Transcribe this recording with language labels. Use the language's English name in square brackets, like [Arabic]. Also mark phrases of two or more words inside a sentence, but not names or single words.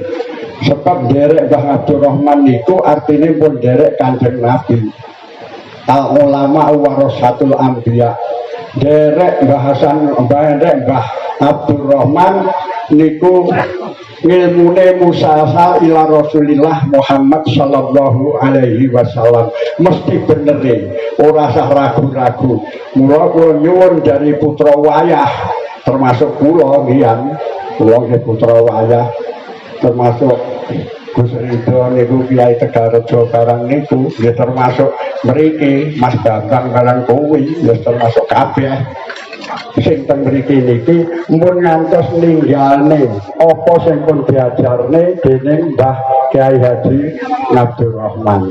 [Javanese] Sebab derek Mbah Abdurrahman niku artine pun derek Kanjeng Nabi. [Arabic] العلماء ورثة الأنبياء. [Javanese] Derek bahasan Mbah Abdurrahman niku ngilmune musasal [Arabic] إلى رسول الله محمد صلى الله عليه وسلم. [Javanese] Mesti bener ora usah ragu-ragu. Mula kula nyuwun dari putra wayah termasuk kula ngian, kula nggih putra wayah termasuk Gus Ridho niku Kiai Tegarrejo barang niku nggih termasuk mriki Mas Bambang barang kuwi ya termasuk kabeh sing teng mriki niki mun ngantos ninggalne apa sing pun diajarne dening Mbah Kiai Haji Abdurrahman.